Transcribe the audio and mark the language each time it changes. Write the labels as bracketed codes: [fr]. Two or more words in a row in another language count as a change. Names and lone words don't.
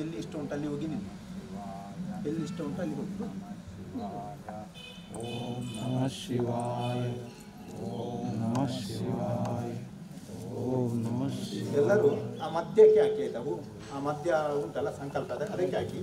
[kn] ಇಷ್ಟ ಉಂಟು ಅಲ್ಲಿ ಹೋಗಿ ನಿಲ್ಲಿ, ಎಲ್ಲಿ ಇಷ್ಟ ಉಂಟು ಅಲ್ಲಿ ಹೋಗಿ. [sa] ಓಂ ನಮಃ ಶಿವಾಯ, ಓಂ ನಮಃ ಶಿವಾಯ, ಓಂ ನಮಃ ಶಿವಾಯ. [kn] ಎಲ್ಲರೂ ಆ ಮಧ್ಯಕ್ಕೆ ಹಾಕಿ ಆಯ್ತಾ, ಆ ಮಧ್ಯ ಉಂಟಲ್ಲ ಸಂಕಲ್ಪದ ಅದಕ್ಕೆ ಹಾಕಿ.